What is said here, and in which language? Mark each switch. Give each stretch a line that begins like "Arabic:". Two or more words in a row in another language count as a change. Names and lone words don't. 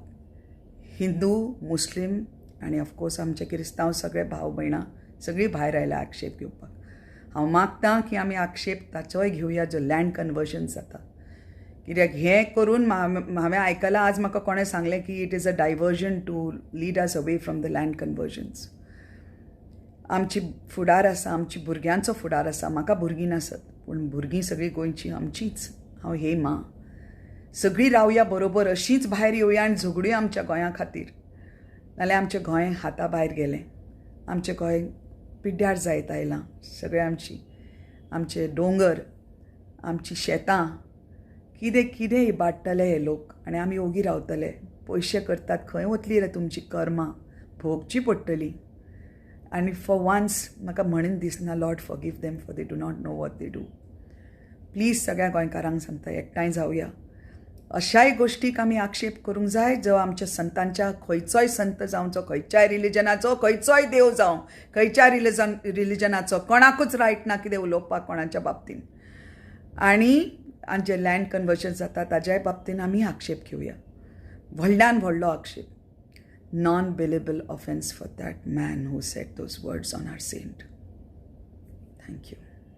Konkani: हिंदू, मुस्लीम आनी ऑफकोर्स आमचे क्रिस्तांव सगळे भाव भयणां सगळीं भायर आयल्या आक्षेप घेवपाक. हांव मागतां की आमी आक्षेप ताचोय घेवया जो
English: land conversion
Konkani: जाता. कित्याक हें करून हांवें आयकलां, आज म्हाका कोणें सांगलें की
English: it is a diversion to lead us away from the land conversions.
Konkani: आमची फुडार आसा, आमची भुरग्यांचो फुडार आसा. म्हाका भुरगीं नासत, पूण भुरगीं सगळीं गोंयचीं आमचींच. हांव हेमा. सगळीं रावया बरोबर, अशींच भायर येवया आनी झगडुया आमच्या गोंया खातीर. नाल्यार आमचें गोंय हाता भायर गेलें. आमचें गोंय पिड्ड्यार जायत आयलां. सगळें आमचे दोंगर, आमचीं शेतां, कितें कितें इबाडटले हे लोक आनी आमी ओगी रावतले. पयशे करतात, खंय वतलीं रे तुमचीं कर्मां, भोगचीं पडटलीं. आनी
English: for once
Konkani: म्हाका म्हणून दिसना,
English: Lord forgive them for they do not know what they do.
Konkani: प्लीज सगळ्या गोंयकारांक सांगता, एकठांय जावया. अशाय गोश्टीक आमी आक्षेप करूंक जाय जो आमच्या संतांच्या, खंयचोय संत जावं, खंयच्याय रिलिजनाचो, खंयचोय देव जावं, खंयच्या रिलिजनाचो, कोणाकूच रायट ना कितें उलोवपाक कोणाच्या बाबतीन. आनी जे
English: land conversion
Konkani: जाता ताज्याय बाबतीन आमी आक्षेप घेवया, व्हडल्यान व्हडलो आक्षेप.
English: non bailable offence for that man who said those words on our saint. Thank you.